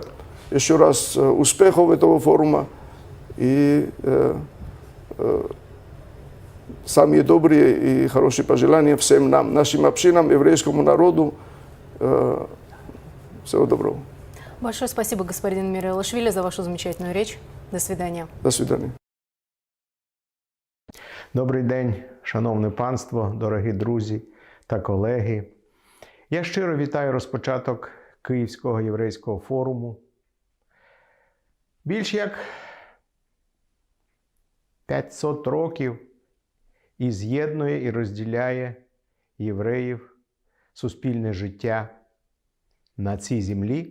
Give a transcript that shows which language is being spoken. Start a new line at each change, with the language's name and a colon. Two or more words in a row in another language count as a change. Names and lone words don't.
Russian: Еще раз успехов этого форума и самые добрые и хорошие пожелания всем нам, нашим общинам, еврейскому народу. Всего доброго. Большое спасибо, господин Мирелашвили, за вашу замечательную речь. До свидания. До свидания.
Ukrainian: Добрий день, шановне панство, дорогі друзі та колеги. Я щиро вітаю розпочаток Київського єврейського форуму. Більш як 500 років і з'єднує і розділяє євреїв суспільне життя на цій землі.